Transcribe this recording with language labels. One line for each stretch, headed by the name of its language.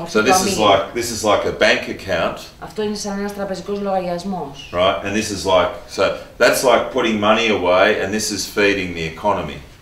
English: So this is like a bank account.
Greek: Αυτό είναι σαν ένας τραπεζικός λογαριασμός.
English: Right, and this is so that's like putting money away, and this is feeding the economy.